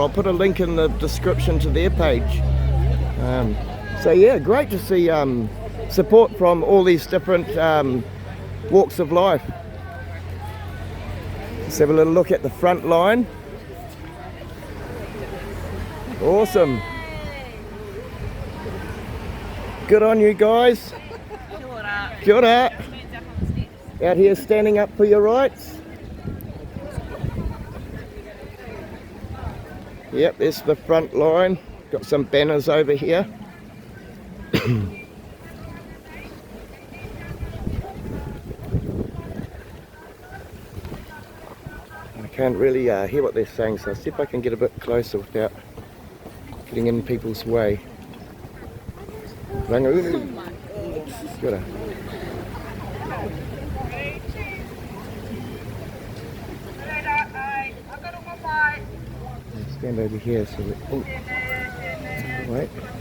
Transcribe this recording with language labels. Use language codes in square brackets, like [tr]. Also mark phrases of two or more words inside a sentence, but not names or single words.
[en] I'll put a link in the description to their page. So yeah, great to see support from all these different walks of life. Let's have a little look at the front line. Awesome. Good on you guys. [mi] Kia ora. [en] Out here standing up for your rights. Yep, there's the front line. Got some banners over here. I can't really hear what they're saying, so I'll see if I can get a bit closer without getting in people's way. [mi] Rangaunu. Kia ora. [en] Stand over here so we... Oh. Wait.